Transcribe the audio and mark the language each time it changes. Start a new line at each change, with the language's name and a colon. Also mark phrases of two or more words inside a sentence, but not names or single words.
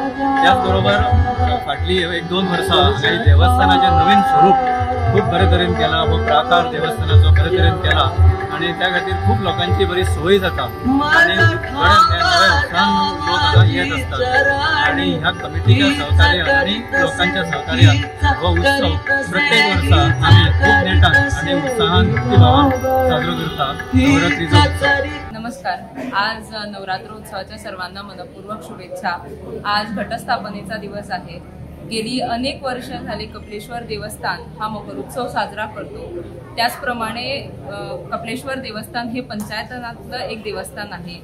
Konkani: त्याचबरोबर फाटली 1-2 वर्सां हांगा देवस्थानाचें नवीन स्वरूप खूप बरे तरेन केला, हो प्राकार देवस्थानाचो बरे तरेन केला आणि त्या खातीर खूप लोकांची बरी सोय जाता आणि नव्या उत्साहान लोक हांगा येत असतात आणि ह्या कमिटीच्या सहकार्यान आणि लोकांच्या सहकार्यान हो उत्सव प्रत्येक वर्सा आम्ही खूप नेटान आणि उत्साहान भक्तिभावान साजरो करता नवरात्रीचो उत्सव।
Marathi: नमस्कार। आज नवरात्रोत्सवाच्या सर्वांना मनपूर्वक शुभेच्छा। आज घटस्थापनेचा दिवस आहे। गेली अनेक वर्ष झाले कपिलेश्वर देवस्थान हा मकरोत्सव साजरा करतो। त्याचप्रमाणे कपिलेश्वर देवस्थान हे पंचायतनातलं एक देवस्थान आहे।